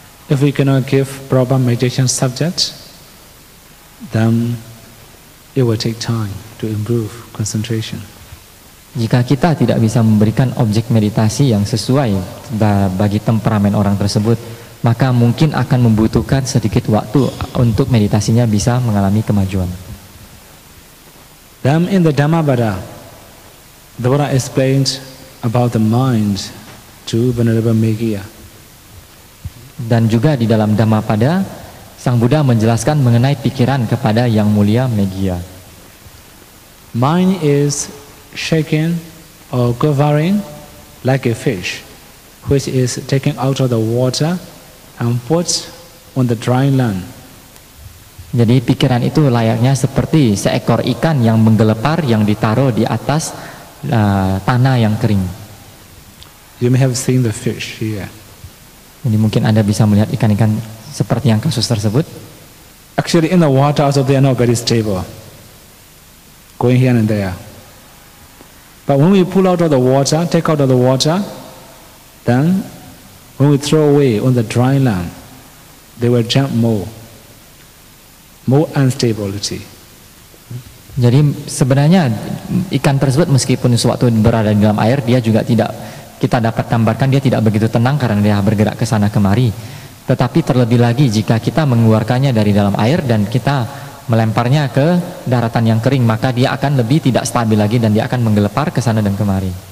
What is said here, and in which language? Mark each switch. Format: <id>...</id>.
<en>If we cannot give proper meditation subject, then it will take time to improve concentration.</en> <id>Jika kita tidak bisa memberikan objek meditasi yang sesuai bagi temperamen orang tersebut, maka mungkin akan membutuhkan sedikit waktu untuk meditasinya bisa mengalami kemajuan.</id> <en>Then in the Dhammapada, the Buddha explained about the mind to Venerable Meggiya.</en> <id>Dan juga di dalam Dhammapada, Sang Buddha menjelaskan mengenai pikiran kepada Yang Mulia Meggiya.</id> <en>Mind is shaken or quivering like a fish, which is taken out of the water and put on the dry land.</en> <id>Jadi pikiran itu layaknya seperti seekor ikan yang menggelepar yang ditaruh di atas tanah yang kering.</id> <en>You may have seen the fish here.</en> <id>Jadi mungkin Anda bisa melihat ikan-ikan seperti yang kasus tersebut.</id> <en>Actually in the water also they are not very stable, going here and there. But when we pull out of the water, take out of the water, Then, when we throw away on the dry land, they will jump more instability.</en> <id>Jadi sebenarnya ikan tersebut meskipun sewaktu berada di dalam air, dia juga tidak, kita dapat gambarkan dia tidak begitu tenang karena dia bergerak ke sana kemari. Tetapi terlebih lagi jika kita mengeluarkannya dari dalam air dan kita melemparnya ke daratan yang kering, maka dia akan lebih tidak stabil lagi dan dia akan menggelepar ke sana dan kemari.</id>